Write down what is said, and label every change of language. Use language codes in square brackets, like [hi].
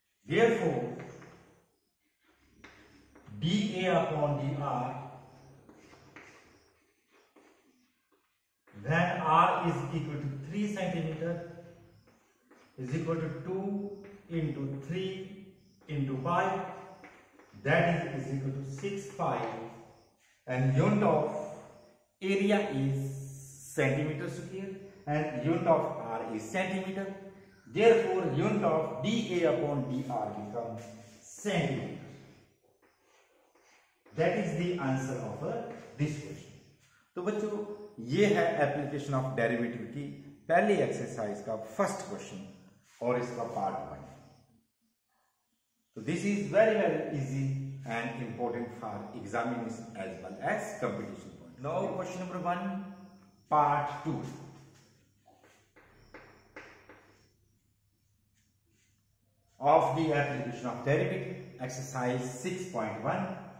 [en] Therefore, dA upon dr when r is equal to 3 centimeter is equal to 2 into 3 into pi, that is equal to 6 pi, and unit of area is centimeter square and unit of r is centimeter. Therefore, unit of dA upon dr becomes centimeter. That is the answer of this question. [hi] तो बच्चों, ये है [en] application of derivative [hi] की पहली exercise का first question और इसका part 1. [en] So this is very easy and important for examination as well as competition point. Now question number 1, part 2. Of the application of derivative, exercise 6.1.